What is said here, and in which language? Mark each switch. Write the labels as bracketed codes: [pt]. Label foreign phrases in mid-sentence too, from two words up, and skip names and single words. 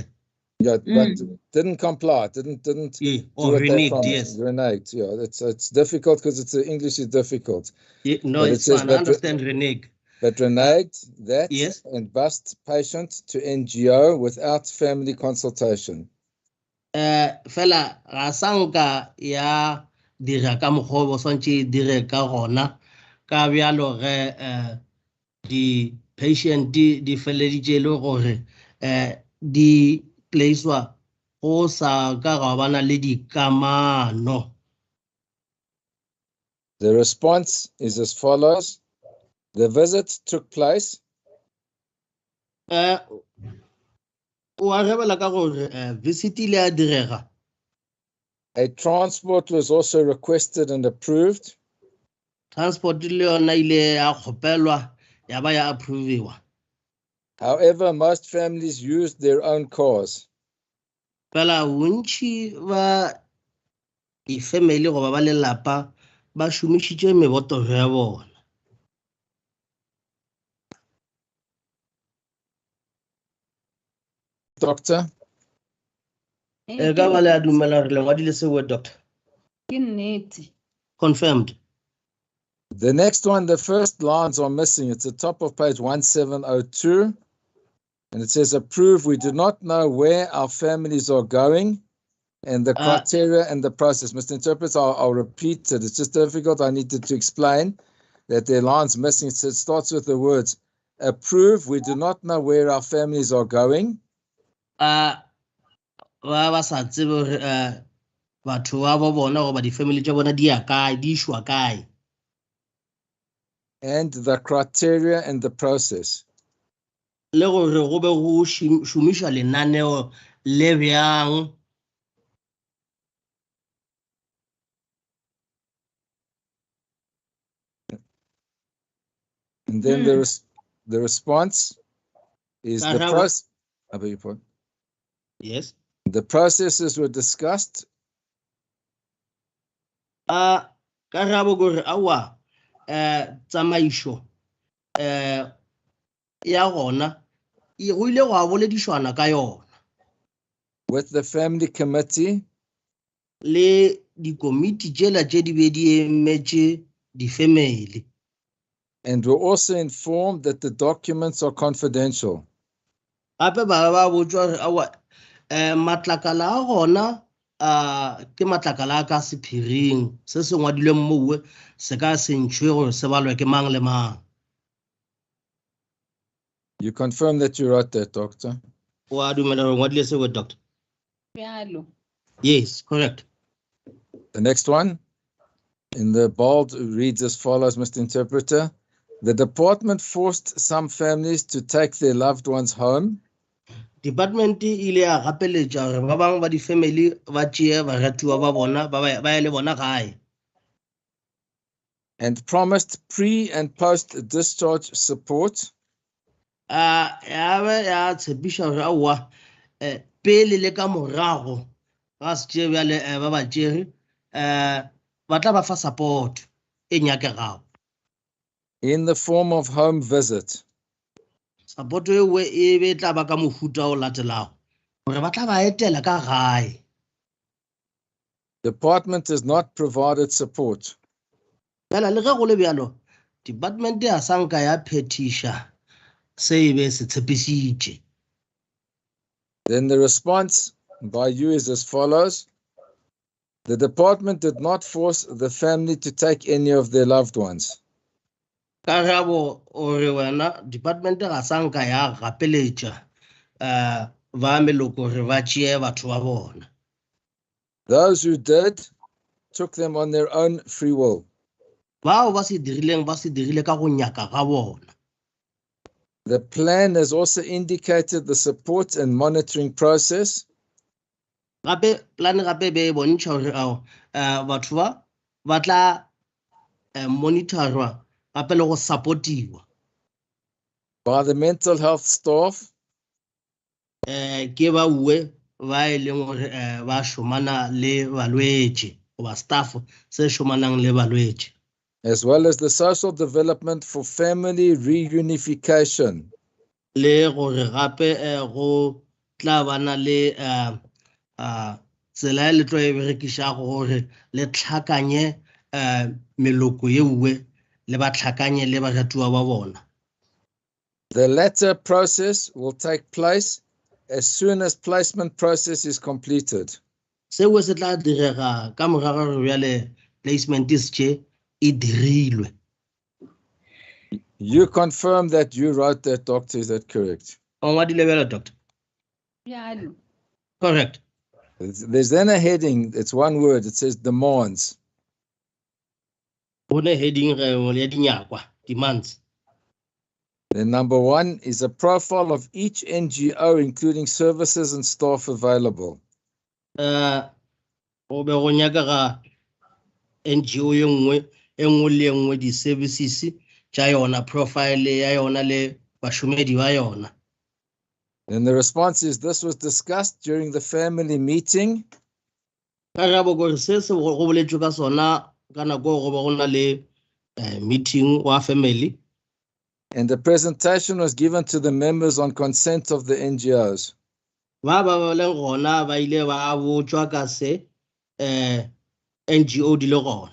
[en] Yeah, but didn't comply. Didn't Yeah, do or what they reneged, promised. yes. Reneged. Yeah, it's difficult because it's English is difficult. Yeah, no, But it it's says fine. I but- understand renege. But reneged that Yes. and bussed patient to NGO without family consultation. [nso] Fela ga sanka ya dira ka mokgwa o swantse e dire ka gona ka bjalo ge di patient di feleditše e le gore di placewa go sa ka ga bana le dikamano. [en] The response is as follows. The visit took place [nso] O a rebela ka gore visit ile ya direga. [en] a transport was also requested and approved. [nso] Transport le yona ile ya kgopelwa ya ba ya approviwa. [en] However, most families used their own cars. [nso] Fela bontši ba ifamily goba ba lelapa ba šomišitše mebotoro ya bona. [en] Doctor, [nso] E ka ba le a dumela gore le ngwadile sewe doctor. Ke nnete. [en] Confirmed. the next one, the first lines are missing. It's the top of page 1702. And it says, approve. We do not know where our families are going and the criteria and the process. Mr. Interpreter, I'll repeat it. It's just difficult. I needed to explain that there are lines missing. It starts with the words, approve. We do not know where our families are going. [nso] Ba sa tsebe gore batho ba bo bona goba di-family tša bona di ya kae, di išwa kae. [en] And the criteria and the process. [nso] Le gore go be go šomišwa lenaneo le bjang. [en] And then the response is the process. I beg your pardon. Yes. The processes were discussed. [nso] Karabo gore awa tsamaišo ya gona go ile go a boledišwana ka yona [en] With the family committee [nso] le dikomiti tšela tše di be di emetše di-family. [en] and were also informed that the documents are confidential. [nso] Gape ba botswa hore aowa matlakala a gona ke matlakala a ka sephiring se se ngwadilweng moue se ka se ntšhwe gore se balwe ke mang le mang. [en] You confirm that you wrote that, doctor? [nso] Wa dumela gore ngwadile seo, doctor? Bjalo. [en] Yes, correct. The next one in the bold reads as follows, Mr. Interpreter. The department forced some families to take their loved ones home. [nso] Department ile ya gapeletša gore ba bangwe ba di-family ba tšee baratuwa ba bona ba ye le bona gae. [en] And promised pre and post discharge support. [nso] Ya be ya tshepiša gore aowa pele le ka morago ga se tšee bjale ba ba tšere ba tla ba fa support e nyakegago. [en] In the form of home visit. [nso] Support e be tla ba ka mohuta o latelago gore ba tla ba etela ka gae. [en] Department has not provided support. [nso] Fela le ge go le bjalo department ya sanka ya phetiša se be se tshepišitše. [en] Then the response by you is as follows. The department did not force the family to take any of their loved ones. [nso] Karabo ore wena department ga sanka ya gapeletša ba meloko gore ba tšee batho ba bona. [en] Those who did took them on their own free will. [nso] Bao ba se dirile ka go nyaka ga bona. [en] The plan has also indicated the support and monitoring process. [nso] Gape plan gape be bontšha gore batho ba tla monitorwa gape le go supportiwa [en] by the mental health staff. [nso] Ke bauwe ba e leng gore ba šomana le balwetše goba staff se šomanang le balwetše. [en] As well as the social development for family reunification. [nso] Le gore gape go tla bana le tsela le tlo e berekišago gore le tlhakanye meloko yeuwe le ba tlhakanye le baratuwa ba bona. [en] The latter process will take place as soon as placement process is completed. [nso] Seo se tla direga ka morago gore bjale [en] placement is [nso] tše e dirilwe. [en] You confirm that you wrote that, doctor, is that correct? [nso] O ngwadile bjalo, doctor? Bjalo. [en] Correct. There's then a heading, it's one word, it says demands. [nso] Go ne heading ya dinyakwa, [en] demands. Then number 1 is a profile of each NGO, including services and staff available. [nso] O be go nyaka ga NGO ye nngwe le nngwe di-services tša yona, profile ya yona le bašomedi ba yona. [en] And the response is this was discussed during the family meeting. [nso] Karabo gore se se go boletšwe ka sona ka nako go ba go na le meeting wa family. [en] And the presentation was given to the members on consent of the NGOs. [nso] Ba leng gona ba ile ba botswa ka se NGO di le gona.